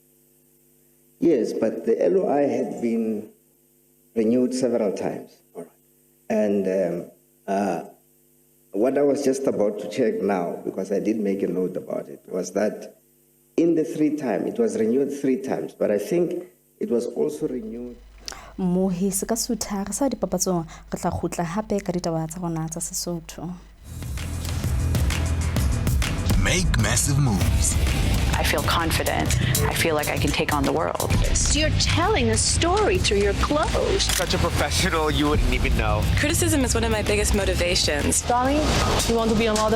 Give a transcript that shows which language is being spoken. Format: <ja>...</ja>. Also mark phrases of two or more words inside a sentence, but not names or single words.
<en>yes, but the LOI had been renewed several times. All right. And what I was just about to check now, because I did make a note about it, was that in the 3 times, it was renewed 3 times, but I think it was also renewed.</en> <st>Mohi se ka sutha re sa dipapatsong re tla khutla hape ka ditaba tsa rona tsa Sesotho.</st> <en>Make massive moves. I feel confident. I feel like I can take on the world. So you're telling a story through your clothes. Such a professional, you wouldn't even know. Criticism is one of my biggest motivations. Darling, you want to be a model?</en>